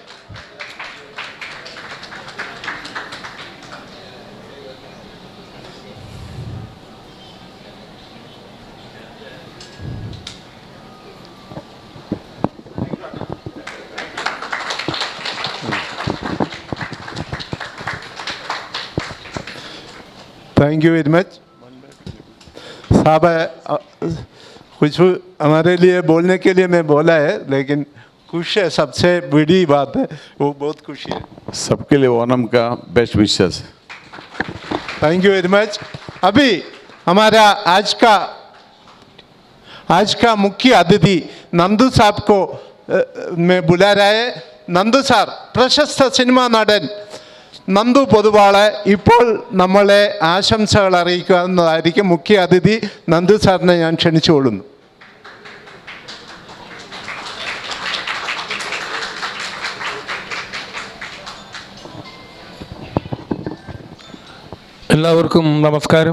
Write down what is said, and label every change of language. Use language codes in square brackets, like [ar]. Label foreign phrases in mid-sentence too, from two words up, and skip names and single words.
[en] thank you very much साहब। [hi] कुछ हमारे लिए बोलने के लिए मैं बोला है, लेकिन खुश है, सबसे बड़ी बात है वो, बहुत खुशी है। सबके लिए ओणम का [en] best wishes. thank you very much. [hi] अभी हमारा आज का मुख्य अतिथि नंदू साहब को मैं बुला रहा है। [ml] नंदू സാർ, പ്രശസ്ത സിനിമാ നടൻ നന്ദു പൊതുവാള് ഇപ്പോൾ നമ്മളെ ആശംസകൾ അറിയിക്കുന്നതായിരിക്കും. മുഖ്യ അതിഥി നന്ദു സാറിനെ ഞാൻ ക്ഷണിച്ചുകൊള്ളുന്നു. എല്ലാവർക്കും നമസ്കാരം.